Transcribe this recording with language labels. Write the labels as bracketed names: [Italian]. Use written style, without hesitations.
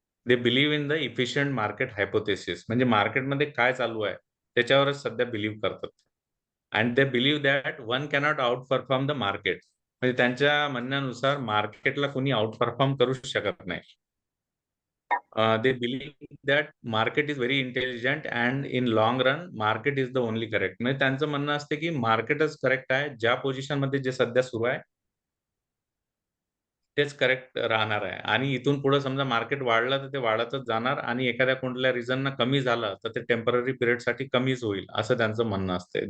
[English] They believe in the efficient market hypothesis. [Marathi] म्हणजे मार्केटमध्ये काय चालू आहे त्याच्यावरच सध्या बिलीव्ह करतात. [English] And they believe that one cannot outperform the market. [Marathi] म्हणजे त्यांच्या म्हणण्यानुसार मार्केटला कोणी आउट परफॉर्म करू शकत नाही. [English] They believe that market is very intelligent and in long run market is the only correct. [Marathi] म्हणजे त्यांचं म्हणणं असते की मार्केटच करेक्ट आहे. ज्या पोझिशन मध्ये जे सध्या सुरू आहे तेच करेक्ट राहणार आहे. आणि इथून पुढे समजा मार्केट वाढलं तर ते वाढतच जाणार आणि एखाद्या कोणत्या रिझननं कमी झालं तर ते टेम्पररी पिरियडसाठी कमीच होईल, असं त्यांचं म्हणणं असते.